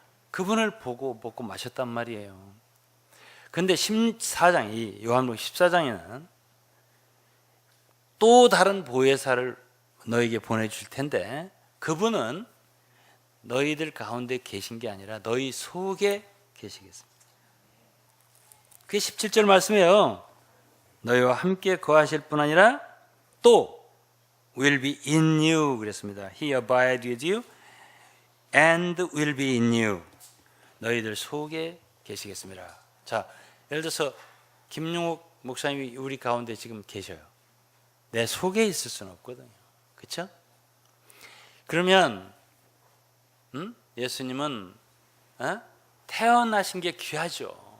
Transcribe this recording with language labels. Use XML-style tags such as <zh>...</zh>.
<ko>그분을 보고 먹고 마셨단 말이에요. 근데 14장, 이 요한복음 14장에는 또 다른 보혜사를 너에게 보내줄 텐데 그분은 너희들 가운데 계신 게 아니라 너희 속에 계시겠습니다. 그게 17절 말씀이에요. 너희와 함께 거하실 뿐 아니라 또</ko> <en>will be in you</en> <ko>그랬습니다.</ko> <en>He abide with you and will be in you.</en> <ko>너희들 속에 계시겠습니다. 자, 예를 들어서 김용욱 목사님이 우리 가운데 지금 계셔요. 내 속에 있을 수는 없거든요. 그렇죠? 그러면 예수님은 태어나신 게 귀하죠.</ko>